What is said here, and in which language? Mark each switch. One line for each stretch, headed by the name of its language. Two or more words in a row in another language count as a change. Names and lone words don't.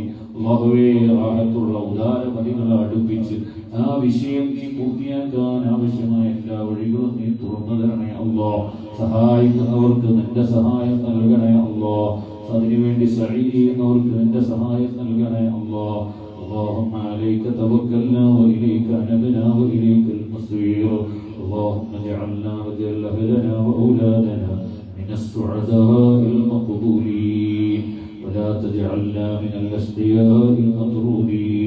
Malayalam: അല്ലാഹുവേ, റാഹത്തുള്ള ഉദാരമതികളെ അടുപ്പിച്ച് ആ വിഷയം നീ പൂർത്തിയാക്കാൻ ആവശ്യമായ എല്ലാ വഴികളും നീ തുറന്നു തരണേ അല്ലാ. സഹായിക്കുന്നവർക്ക് നിന്റെ സഹായം നൽകണേ അല്ലാ. അതിനുവേണ്ടി സഈ ചെയ്യുന്നവർക്ക് നിന്റെ സഹായം നൽകണേ അല്ലാ.
Arabic: اللهم عليك توكلنا وإليك أنبنا وإليك المصير. اللهم اجعلنا واجعل أهلنا وأولادنا من السعداء المقبولين ولا تجعلنا من الأشقياء المطرودين.